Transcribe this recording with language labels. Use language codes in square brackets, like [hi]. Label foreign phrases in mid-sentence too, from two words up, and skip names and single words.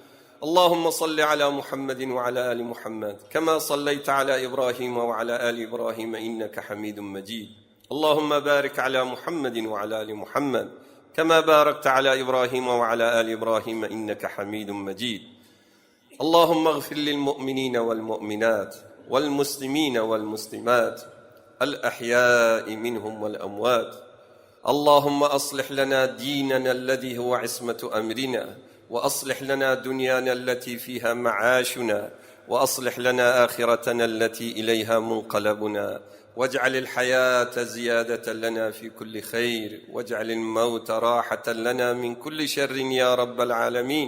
[ar] اللهم صل على محمد وعلى آل محمد كما صليت على إبراهيم وعلى آل إبراهيم إنك حميد مجيد. اللهم بارك على محمد وعلى آل محمد كما باركت على إبراهيم وعلى آل إبراهيم إنك حميد مجيد. اللهم اغفر للمؤمنين والمؤمنات والمسلمين والمسلمات الأحياء منهم والأموات. اللهم أصلح لنا ديننا الذي هو عصمة أمرنا وأصلح لنا دنيانا التي فيها معاشنا وأصلح لنا آخرتنا التي إليها منقلبنا واجعل الحياة زيادة لنا في كل خير واجعل الموت راحة لنا من كل شر يا رب العالمين.